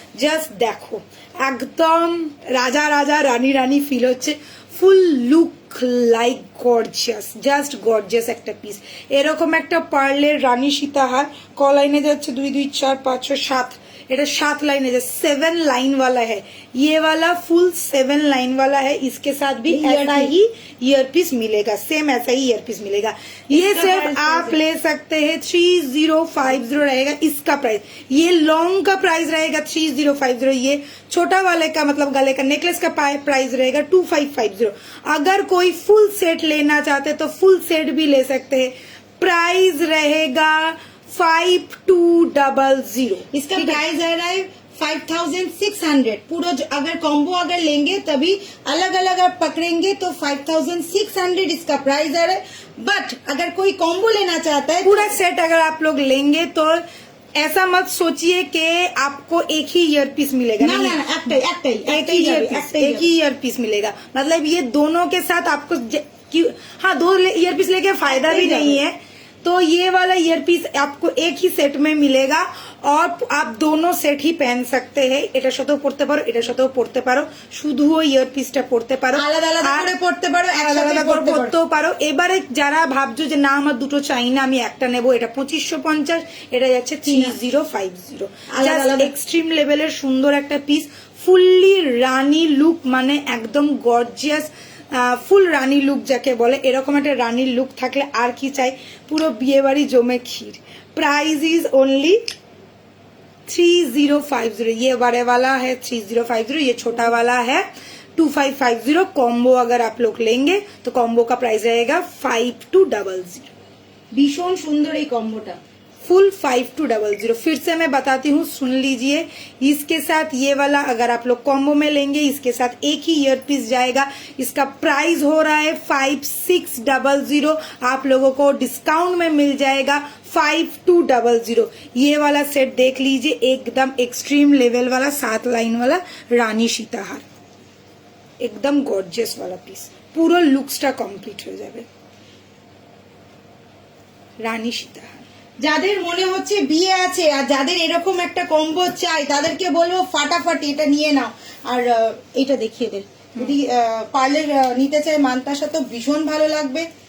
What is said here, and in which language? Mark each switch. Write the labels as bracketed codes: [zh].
[bn] Just দেখো, একদম রাজা রাজা রানী রানী ফিল হচ্ছে, ফুল look like gorgeous, just gorgeous একটা পিস। এরকম একটা পার্লের রানী সীতাহার ক লাইনে যাচ্ছে, 2 2 4 5 6 7, এটা [hi] 7 लाइन है, 7 लाइन वाला है। ये वाला फुल 7 लाइन वाला है। इसके साथ भी ऐसा ही ईयर पीस मिलेगा, सेम ऐसा ही ईयर पीस मिलेगा। ये सिर्फ आप ले सकते हैं 3050 रहेगा इसका प्राइस। ये लॉन्ग का प्राइस रहेगा 3050। ये छोटा वाले का मतलब गले का नेकलेस का प्राइस रहेगा 2550। अगर कोई फुल सेट लेना चाहते तो फुल सेट भी ले सकते हैं। प्राइस रहेगा 5200। इसका प्राइस आ रहा है 5600। पूरा अगर कॉम्बो अगर लेंगे तभी अलग अलग आप पकड़ेंगे तो 5600 इसका प्राइस आ रहा है। बट अगर कोई कॉम्बो लेना चाहता है, पूरा सेट अगर आप लोग लेंगे तो ऐसा मत सोचिए कि आपको एक ही ईयर पीस मिलेगा। ना नहीं, ना एक ही ईयर पीस मिलेगा। मतलब ये दोनों के साथ आपको हाँ 2 ईयर पीस लेके फायदा भी नहीं है। तो ये वाला ईयर पीस आपको एक ही सेट में मिलेगा और आप दोनों सेट ही पहन सकते हैं। [bn] এটার সাথেও পড়তে পারো, এটার সাথেও পড়তে পারো, শুধুও ইয়ার পিসটা পড়তে পারো, আলাদা আলাদা করে পড়তে পারো, আলাদা একসাথে আলাদা করে পড়তে পারো। পড়তেও পারো। এবারে যারা ভাবছো যে না আমার দুটো চাই না, আমি একটা নেবো, এটা 2550, এটা যাচ্ছে 3050। আলাদা আলাদা। এক্সট্রিম লেভেলের সুন্দর একটা পিস, ফুললি রানী লুক, মানে একদম গর্জিয়াস ফুল রানী লুক যাকে বলে, এরকম একটা রানীর লুক থাকলে আর কি চাই, পুরো বিয়ে বাড়ি জমে ক্ষীর। [hi] Price is only 3050। ये बड़े वाला है 3050, ये छोटा वाला है 2550। कॉम्बो अगर आप लोग लेंगे तो कॉम्बो का प्राइस रहेगा 5200। [bn] ভীষণ সুন্দর এই কম্বোটা। [hi] फुल 5200। फिर से मैं बताती हूँ, सुन लीजिए। इसके साथ ये वाला अगर आप लोग कॉम्बो में लेंगे, इसके साथ एक ही ईयर पीस जाएगा। इसका प्राइस हो रहा है 5600। आप लोगों को डिस्काउंट में मिल जाएगा 5200। ये वाला सेट देख लीजिए, एकदम एक्सट्रीम लेवल वाला 7 लाइन वाला रानी सीताहार, एकदम गॉर्जियस वाला पीस, पूरा लुक्सটা [bn] কমপ্লিট হয়ে যাবে। রানী সীতাহার যাদের মনে হচ্ছে বিয়ে আছে আর যাদের এরকম একটা কম্বো চাই, তাদেরকে বলবো ফাটাফাটি এটা নিয়ে নাও। আর এটা দেখিয়ে দে, যদি পার্লের নিতে চাই মান্তাসা তো ভীষণ ভালো লাগবে।